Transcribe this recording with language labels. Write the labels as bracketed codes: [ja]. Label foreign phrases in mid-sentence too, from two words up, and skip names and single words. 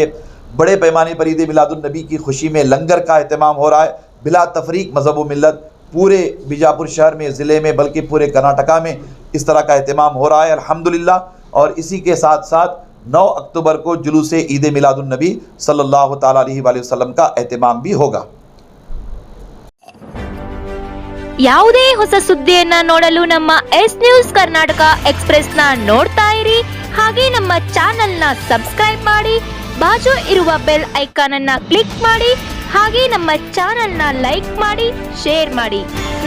[ur] بڑے پیمانے پر عید میلاد النبی کی خوشی میں لنگر کا اہتمام ہو رہا ہے. بلا تفریق مذہب و ملت پورے بیجاپور شہر میں، ضلع میں، بلکہ پورے کرناٹکا میں اس طرح کا اہتمام ہو رہا ہے الحمدللہ. اور اسی کے ساتھ ساتھ 9 اکتوبر کو جلوس عید میلاد النبی صلی اللہ تعالیٰ علیہ وآلہ وسلم کا اہتمام بھی ہوگا. [kn] ಯಾವುದೇ ಹೊಸ ಸುದ್ದಿಯನ್ನ ನೋಡಲು ನಮ್ಮ ಎಸ್ ನ್ಯೂಸ್ ಕರ್ನಾಟಕ ಎಕ್ಸ್‌ಪ್ರೆಸ್ ನ ನೋಡ್ತಾ ಇರಿ. ಹಾಗೆ ನಮ್ಮ ಚಾನೆಲ್ ನ ಸಬ್ಸ್ಕ್ರೈಬ್ ಮಾಡಿ, ಬಾಜು ಇರುವ ಬೆಲ್ ಐಕಾನ್ ಅನ್ನ ಕ್ಲಿಕ್ ಮಾಡಿ. ಹಾಗೆ ನಮ್ಮ ಚಾನೆಲ್ ನ ಲೈಕ್ ಮಾಡಿ, ಶೇರ್ ಮಾಡಿ.